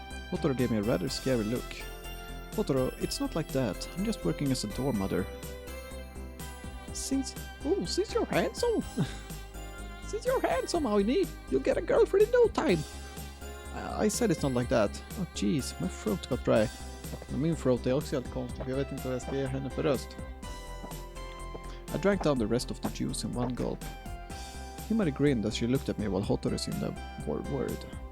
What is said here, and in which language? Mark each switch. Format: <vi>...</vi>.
<en>Hotaru gave me a rather scary look. Hotaru, it's not like that. I'm just working as a dorm mother. Since you're handsome. Since you're handsome, Aini, you'll get a girlfriend in no time. I said it's not like that. Oh jeez, my throat got dry.</en> <sv>Min throat är också helt konstig. Jag vet inte vad jag ska ge henne för röst.</sv> <en>I drank down the rest of the juice in one gulp. Himari grinned as she looked at me while Hotaru seemed worried.</en>